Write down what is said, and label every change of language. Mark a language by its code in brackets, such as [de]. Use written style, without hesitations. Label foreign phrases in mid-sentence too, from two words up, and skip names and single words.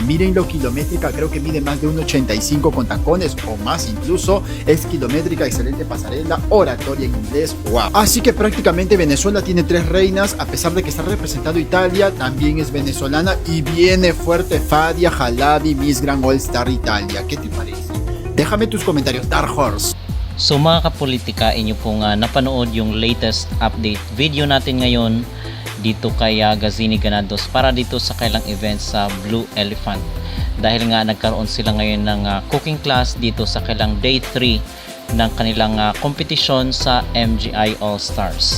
[es] Miren lo kilométrica, creo que mide más de 1.85 con tacones o más incluso. Es kilométrica, excelente pasarela, oratoria en inglés, wow. Así que prácticamente Venezuela tiene 3 reinas, a pesar de que está representando Italia, también es venezolana y viene fuerte Fadia Halabi, Miss Grand All Star Italia. ¿Qué te parece? Déjame tus comentarios, [en] Dark Horse. [tl] So mga kapolitika, inyo pong napanood yung [en] latest update video [tl] natin ngayon dito kay Gazini Ganados para dito sa kailang event sa Blue Elephant. Dahil nga nagkaroon sila ngayon ng [en] cooking class [tl] dito sa kailang day 3 ng kanilang competition sa MGI All Stars.